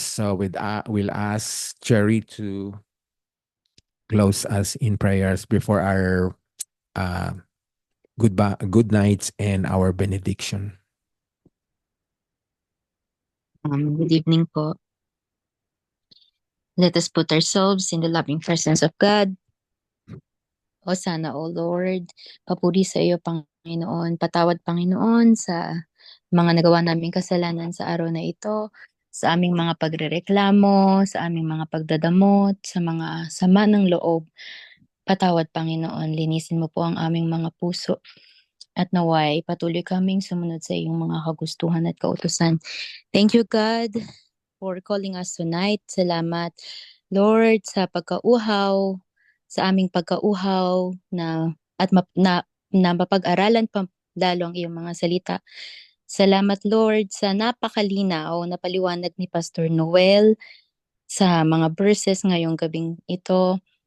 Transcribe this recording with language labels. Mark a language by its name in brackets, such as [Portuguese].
[English] So we'll ask Cherry to close us in prayers before our good nights and our benediction. Good evening po. Let us put ourselves in the loving presence of God. [Filipino] O sana, O Lord, papuri sa iyo, Panginoon. Patawad, Panginoon, sa mga nagawa naming kasalanan sa araw na ito, sa aming mga pagrereklamo, sa aming mga pagdadamot, sa mga sama ng loob. Patawad, Panginoon, linisin mo po ang aming mga puso. At naway, patuloy kaming sumunod sa iyong mga kagustuhan at kautusan. [English] Thank you, God, for calling us tonight. [Filipino] Salamat, Lord, sa pagkauhaw, sa aming pagkauhaw na mapag-aralan pa lalo ang iyong mga salita. Salamat, Lord, sa napakalinaw na paliwanag ni Pastor Noel sa mga verses ngayong gabing ito.